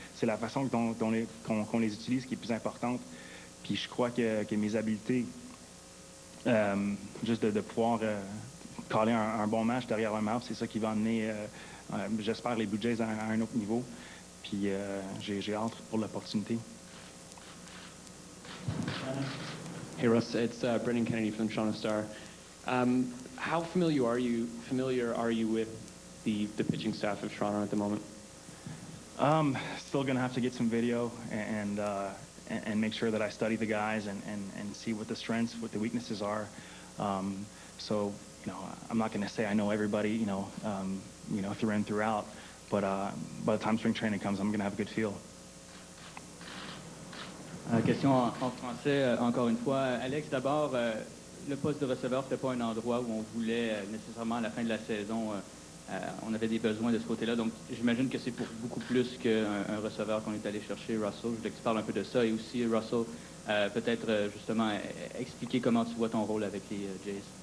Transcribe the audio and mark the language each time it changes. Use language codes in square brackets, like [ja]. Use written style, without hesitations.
[fr] C'est la façon qu'on les utilise qui est plus importante. Puis je crois que mes habiletés, juste de pouvoir caler un bon match derrière un match, c'est ça qui va amener, j'espère, les Blue Jays à un autre niveau. Puis j'ai hâte pour l'opportunité. [en] Hey Russ, it's Brendan Kennedy from the Toronto Star. How familiar are you with the pitching staff of Toronto at the moment? Still going to have to get some video and make sure that I study the guys and see what the strengths, what the weaknesses are. So, you know, I'm not going to say I know everybody, you know, through and throughout, but by the time spring training comes, I'm going to have a good feel. [fr] Question en français, encore une fois. Alex, d'abord, le poste de receveur, ce n'était pas un endroit où on voulait nécessairement à la fin de la saison, on avait des besoins de ce côté-là. Donc, j'imagine que c'est pour beaucoup plus qu'un receveur qu'on est allé chercher, Russell. Je voulais que tu parles un peu de ça. Et aussi, Russell, peut-être justement expliquer comment tu vois ton rôle avec les Jays.